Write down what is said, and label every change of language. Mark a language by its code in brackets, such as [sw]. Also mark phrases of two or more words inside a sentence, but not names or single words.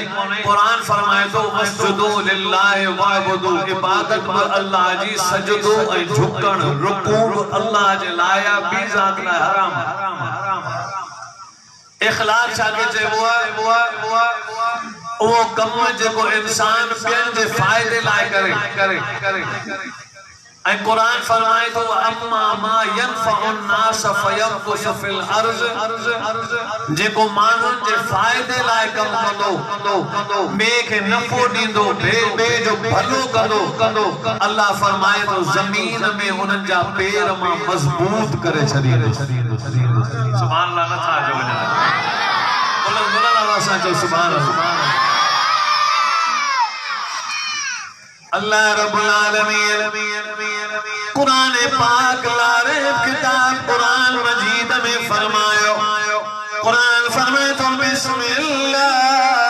[sd] क़ुरान फरमाए थो [ar] واسجدوا لله واعبدوا, [sd] इबादत बि अल्लाह जी, सजदो ऐं झुकण रुकू अल्लाह जे लाइ, ॿी ज़ात लाइ हराम आहे। इख़लाक़ छाखे चइबो आहे? उहो कम जेको इंसान ॿियनि जे फ़ाइदे लाइ करे। ऐ कुरान फरमाए तो [ar] وأما ما ينفع الناس فيمكث في الأرض [sd] जेको मानुन जे फायदे लाए कम कंदो बे के नफो दींदो बे जो भलो कंदो अल्लाह फरमाए तो जमीन में उनन जा पैर मा मजबूत करे छदींदो [ar] سبحان الله [sd] न था जो बुलंद बुलंद आवाज से [ar] سبحان الله الله رب العالمين [sd] कुरान पाक लारे किताब कुरान मजीद में फरमायो कुरान फरमाए तो बिस्मिल्लाह